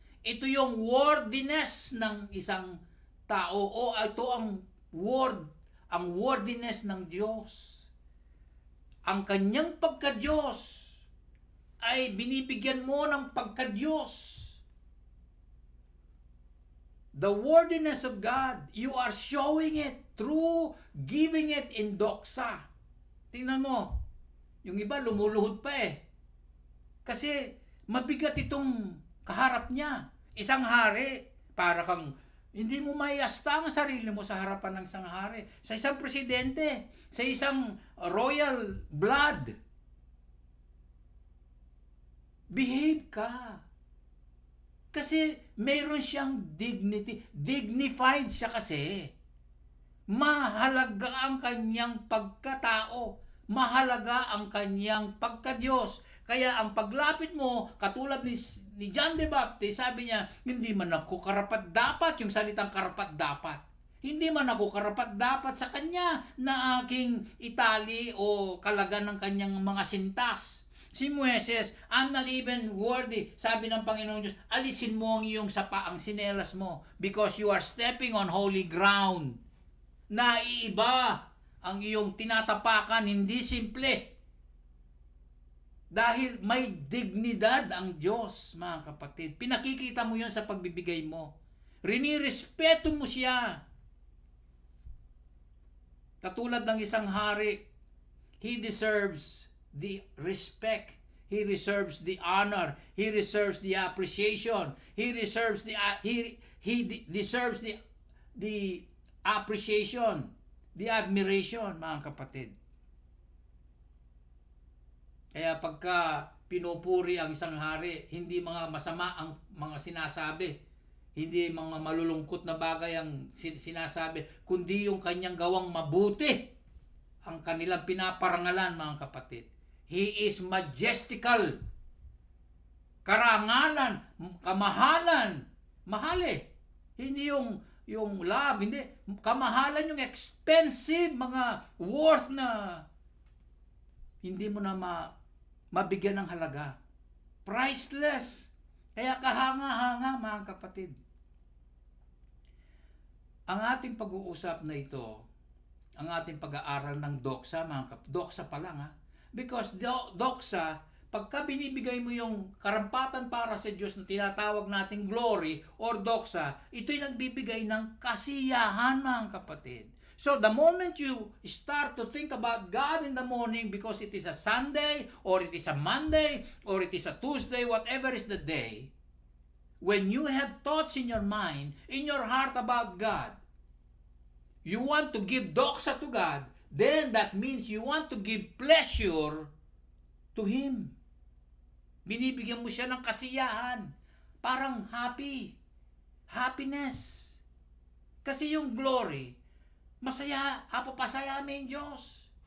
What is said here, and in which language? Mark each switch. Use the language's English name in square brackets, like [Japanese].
[Filipino] Ito yung worthiness ng isang tao, o ito ang worthiness ng Diyos. Ang kanyang pagka-Diyos ay binibigyan mo ng pagka-Diyos. [English] The worthiness of God, you are showing it through giving it in doxa. [Filipino] Tingnan mo, yung iba lumuluhod pa eh. Kasi mabigat itong kaharap niya. Isang hari, para kang hindi mo maiasta ang sarili mo sa harapan ng isang hari. Sa isang presidente, sa isang royal blood. Behave ka. Kasi meron siyang dignity. Dignified siya kasi. Mahalaga ang kanyang pagkatao. Mahalaga ang kanyang pagka-Diyos. Kaya ang paglapit mo, katulad ni John the Baptist, sabi niya, hindi man ako karapat-dapat, yung salitang karapat-dapat. Hindi man ako karapat-dapat sa kanya na aking itali o kalagan ng kanyang mga sintas. [English] Si Moises, I'm not even worthy. [Filipino] Sabi ng Panginoong Diyos, alisin mo ang iyong sapaang sinelas mo [English] because you are stepping on holy ground. [Filipino] Naiiba ang iyong tinatapakan, hindi simple. Dahil may dignidad ang Diyos, mga kapatid. Pinakikita mo yun sa pagbibigay mo. Rinirespeto mo siya. Katulad ng isang hari, [English] he deserves the respect, he deserves the honor, he deserves the appreciation, he deserves the deserves the appreciation, the admiration, mga kapatid. [Filipino] Kaya pagka pinupuri ang isang hari, hindi mga masama ang mga sinasabi. Hindi mga malulungkot na bagay ang sinasabi, kundi yung kanyang gawang mabuti ang kanilang pinaparangalan, mga kapatid. [English] He is majestical. [Filipino] Karangalan, kamahalan. Mahal eh. Hindi yung love, hindi. Kamahalan yung expensive, mga worth na hindi mo na mabigyan ng halaga. Priceless. Kaya kahanga-hanga, mga kapatid. Ang ating pag-uusap na ito, ang ating pag-aaral ng doxa, doxa pa lang ha. Because doxa, pagka binibigay mo yung karampatan para sa Diyos na tinatawag nating glory or doxa, ito'y nagbibigay ng kasiyahan, mga kapatid. [English] So the moment you start to think about God in the morning, because it is a Sunday, or it is a Monday, or it is a Tuesday, whatever is the day, when you have thoughts in your mind, in your heart about God, you want to give doxa to God, then that means you want to give pleasure to Him. [Filipino] Binibigyan mo siya ng kasiyahan. Parang happiness. Kasi yung glory, masaya, papasayamin Diyos.